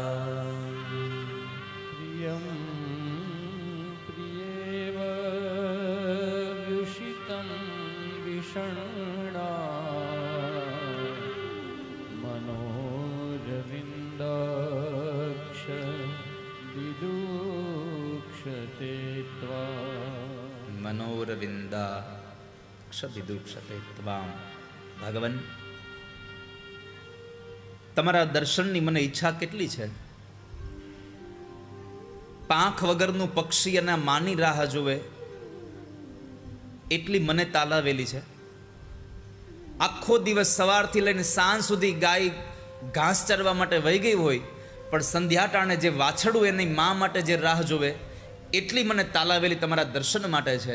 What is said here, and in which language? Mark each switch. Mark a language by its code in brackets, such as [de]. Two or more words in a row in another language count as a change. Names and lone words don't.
[sa] प्रियं प्रियेव व्युषितं विषण्णा मनोरविन्दाक्ष विदुक्षते त्वा. मनोरविंदा क्षभिदुक्षते त्वाम. [gu] ભગવાન તમારા દર્શનની મને ઈચ્છા કેટલી છે. પાંખ વગરનું પક્ષી અને માની રાહ જોવે એટલી મને તાલાવેલી છે. આખો દિવસ સવારથી લઈને સાંજ સુધી ગાય ઘાસ ચરવા માટે વહી ગઈ હોય, પણ સંધ્યા ટાણે જે વાછડું એની મા માટે જે રાહ જોવે એટલી મને તાલાવેલી તમારા દર્શન માટે છે.